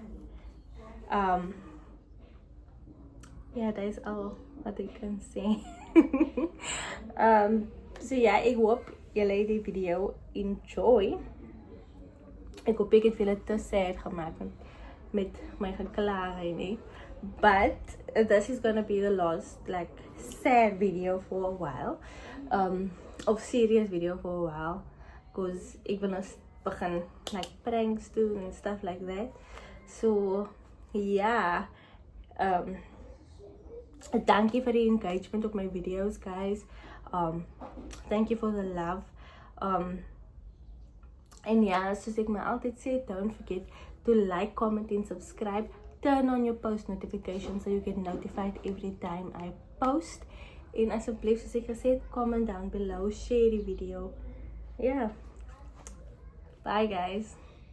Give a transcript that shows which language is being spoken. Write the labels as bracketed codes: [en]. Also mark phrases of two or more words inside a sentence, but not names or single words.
[af] Ja, dat is al wat ek kan sê. So ja, ek hoop julle het die video enjoy. Ek hoop ek het julle te sad gemaak met my geklage nie. [en] But this is gonna be the last like sad video for a while. Of serious video for a while. Because [af] ek wil nou begin [en] like pranks doen and stuff like that. So yeah. Thank you for the engagement of my videos, guys. Thank you for the love. And yeah, [af] soos ek my altyd sê, [en] don't forget to like, comment and subscribe. Turn on your post notifications so you get notified every time I post. [af] En asseblief, soos ek gesê het, [en] comment down below, share die video. Yeah. Bye guys.